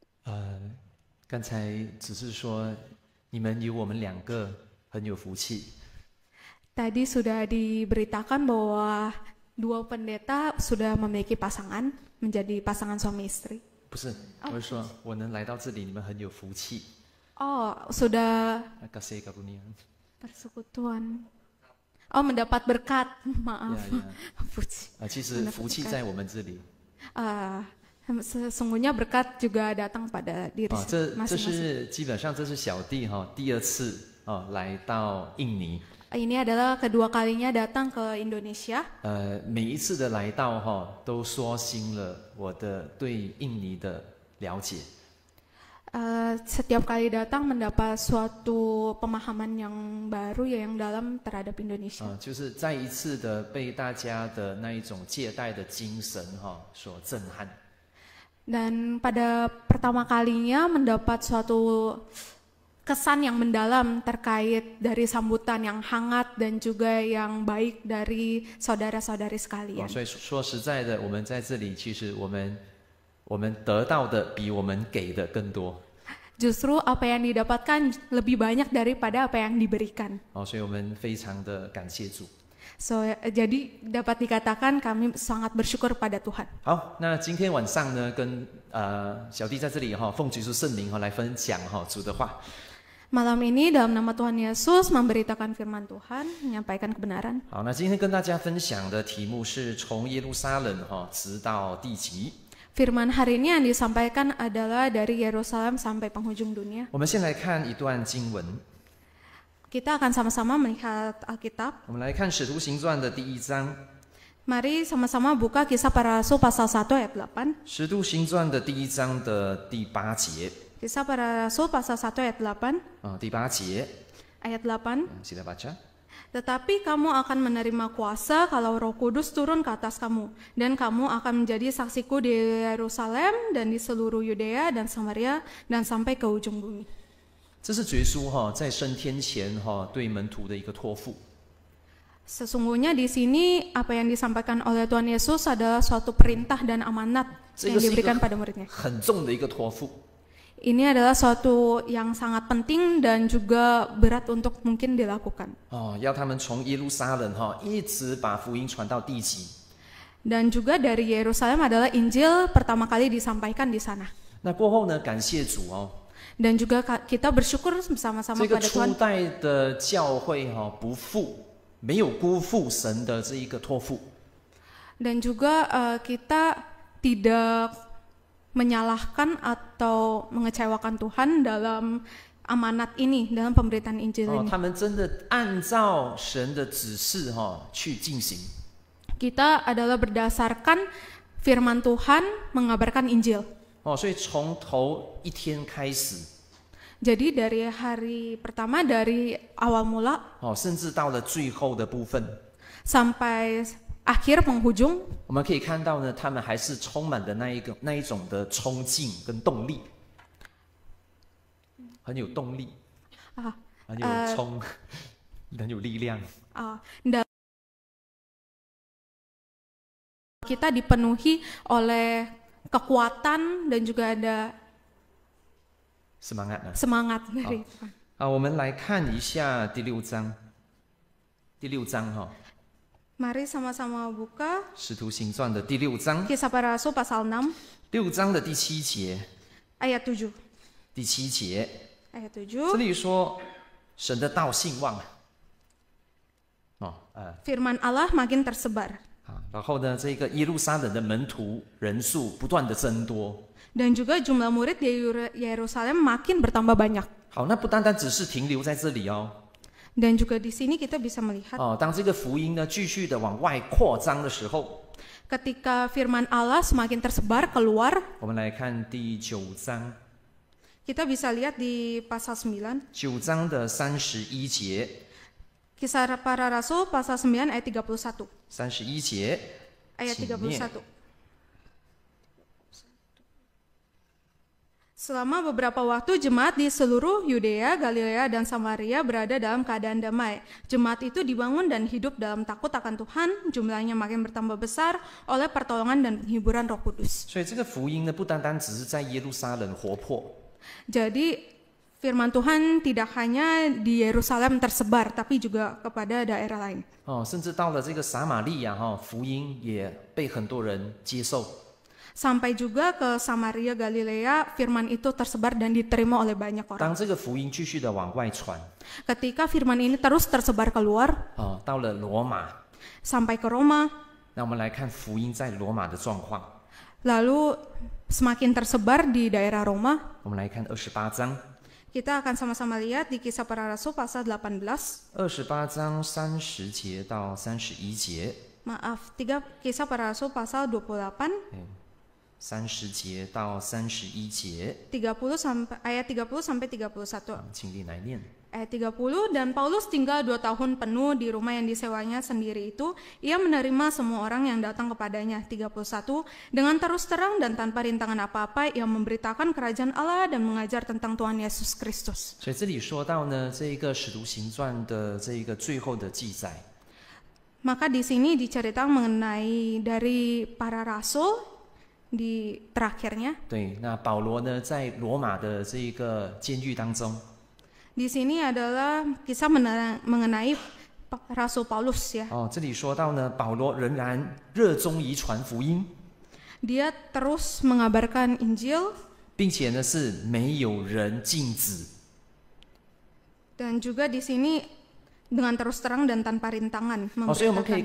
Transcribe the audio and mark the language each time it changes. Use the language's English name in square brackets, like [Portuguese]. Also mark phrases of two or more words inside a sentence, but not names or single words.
[Chinese] 刚才只是说你们有我们两个很有福气。 [Indonesian] Tadi sudah diberitakan bahwa dua pendeta sudah memiliki pasangan, menjadi pasangan suami istri. [Chinese] 不是，我是说我能来到这里，你们很有福气。 [Indonesian] Oh, sudah Kasih karunia. persekutuan. Oh, mendapat berkat. Maaf. [Chinese] 其实福气在我们这里。 [Indonesian] Sesungguhnya berkat juga datang pada diri [Chinese] 这 [Indonesian] masing-masing. [Chinese] 是基本上这是小弟第二次来到印尼。 [Indonesian] Ini adalah kedua kalinya datang ke Indonesia. [Chinese] 每一次的来到都刷新了我的对印尼的了解。 [Indonesian] Setiap kali datang mendapat suatu pemahaman yang baru yang dalam terhadap Indonesia. [Chinese] 就是再一次的被大家的那一种借贷的精神所震撼。 [Indonesian] Dan pada pertama kalinya mendapat suatu kesan yang mendalam terkait dari sambutan yang hangat dan juga yang baik dari saudara-saudari sekalian. [Chinese] 所以说实在的，我们在这里，其实我们得到的比我们给的更多。 [Indonesian] Justru apa yang didapatkan lebih banyak daripada apa yang diberikan. [Chinese] 所以我们非常的感谢主。 [Indonesian] Jadi dapat dikatakan kami sangat bersyukur pada Tuhan. [Chinese] 好，那今天晚上呢，跟小弟在这里奉主耶稣圣名来分享主的话。 [Indonesian] Malam ini dalam nama Tuhan Yesus memberitakan firman Tuhan, menyampaikan kebenaran. [Chinese] 好，那今天跟大家分享的题目是从耶路撒冷直到地极。 [Indonesian] Firman hari ini yang disampaikan adalah dari Yerusalem sampai penghujung dunia. [Chinese] 我们先来看一段经文。 [Indonesian] Kita akan sama-sama melihat Alkitab. [Chinese] 我们来看《使徒行传》的第1章。 [Indonesian] Mari sama-sama buka Kisah Para Rasul pasal 1 ayat 8. [Chinese] 《使徒行传》的第1章的第8节。 [Indonesian] Kisah Para Rasul pasal 1 ayat 8. [Chinese] 第8节。 [Indonesian] Ayat 8. Sila baca. Tetapi kamu akan menerima kuasa kalau Roh Kudus turun ke atas kamu, dan kamu akan menjadi saksiku di Yerusalem dan di seluruh Yudea dan Samaria dan sampai ke ujung bumi. [Chinese] 这是主耶稣在升天前对门徒的一个托付。 [Indonesian] Sesungguhnya di sini apa yang disampaikan oleh Tuhan Yesus adalah suatu perintah dan amanat yang diberikan pada muridnya. [Chinese] 很重的一个托付。 [Indonesian] Ini adalah suatu yang sangat penting dan juga berat untuk mungkin dilakukan. [Chinese] 要他们从耶路撒冷一直把福音传到地极。 [Indonesian] Dan juga dari Yerusalem adalah Injil pertama kali disampaikan di sana. [Chinese] 那过后呢，感谢主 [Indonesian] Dan juga kita bersyukur bersama-sama [Chinese] 这个 [Indonesian] pada [Chinese] 初 [Indonesian] Tuhan. [Chinese] 代的教会没有辜负神的这一个托付。 [Indonesian] Dan juga kita tidak menyalahkan atau mengecewakan Tuhan dalam amanat ini, dalam pemberitaan Injil ini. [Chinese] 他们真的按照神的指示去进行。 [Indonesian] Kita adalah berdasarkan firman Tuhan mengabarkan Injil. [Chinese] 所以从头一天开始， [Indonesian] Jadi dari hari pertama, dari awal mula [Chinese] 甚至到了最后的部分， [Indonesian] sampai akhir penghujung, [Chinese] 我们可以看到呢，他们还是充满的那一种的冲劲跟动力，很有动力，很有冲，很有力量。 [Indonesian] kita dipenuhi oleh kekuatan dan juga ada semangat dari Tuhan. [Chinese] 我们来看一下第6章。第6章 [Indonesian] Mari sama-sama buka [Chinese] 使徒行传的第6章。 [Indonesian] Kisah Para Rasul pasal 6 [Chinese] 6 章的第7节。 [Indonesian] ayat 7. [Chinese] 第7节。 [Indonesian] Ayat 7. [Chinese] 这里说神的道兴旺。 [Indonesian] Firman Allah makin tersebar. [Chinese] 然后呢，这个耶路撒冷的门徒人数不断的增多。 [Indonesian] Dan juga jumlah murid di Yerusalem makin bertambah banyak. [Chinese] 好，那不单单只是停留在这里 [Indonesian] Dan juga di sini kita bisa melihat [Chinese] 当这个福音呢继续的往外扩张的时候， [Indonesian] ketika firman Allah semakin tersebar keluar, [Chinese] 我们来看第9章。 [Indonesian] kita bisa lihat di pasal 9. [Chinese] 9 章的31节。 [Indonesian] Kisah Para Rasul pasal 9 ayat 31. [Chinese] 31节。 [Indonesian] Ayat 31. Selama beberapa waktu jemaat di seluruh Yudea, Galilea, dan Samaria berada dalam keadaan damai. Jemaat itu dibangun dan hidup dalam takut akan Tuhan, jumlahnya makin bertambah besar oleh pertolongan dan penghiburan Roh Kudus. [Chinese] 所以这个福音呢，不单单只是在耶路撒冷活泼， [Indonesian] Jadi firman Tuhan tidak hanya di Yerusalem tersebar, tapi juga kepada daerah lain. [Chinese] 甚至到了这个撒玛利亚福音也被很多人接受。 [Indonesian] Sampai juga ke Samaria, Galilea, firman itu tersebar dan diterima oleh banyak [Chinese] 当 [Indonesian] orang. [Chinese] 这个福音继续的往外传， [Indonesian] Ketika firman ini terus tersebar keluar, [Chinese] 到了罗马， [Indonesian] sampai ke Roma, [Chinese] 那我们来看福音在罗马的状况。 [Indonesian] lalu semakin tersebar di daerah Roma. [Chinese] 我们来看28章， [Indonesian] Kita akan sama-sama lihat di Kisah Para Rasul pasal 18. [Chinese] 28 章30节到31节， [Indonesian] Maaf, Kisah Para Rasul pasal 28, [Chinese] 30 节到31节， [Indonesian] ayat 30 sampai 31. [Chinese] 请你来念。 [Indonesian] Ayat 30, dan Paulus tinggal 2 tahun penuh di rumah yang disewanya sendiri itu. Ia menerima semua orang yang datang kepadanya. 31, dengan terus terang dan tanpa rintangan apa-apa, ia memberitakan kerajaan Allah dan mengajar tentang Tuhan Yesus Kristus. [Chinese] 所以这里说到呢，这一个使徒行传的这一个最后的记载， [Indonesian] Maka di sini diceritakan mengenai dari para rasul di terakhirnya. [Chinese] 对，那保罗呢，在罗马的这一个监狱当中， [Indonesian] Di sini adalah kisah mengenai Rasul Paulus ya. [Chinese] 这里说到呢，保罗仍然热衷于传福音， [Indonesian] Dia terus mengabarkan Injil [Chinese] 并且呢是没有人禁止。 [Indonesian] dan juga di sini dengan terus terang dan tanpa rintangan [Chinese] 所以我们可以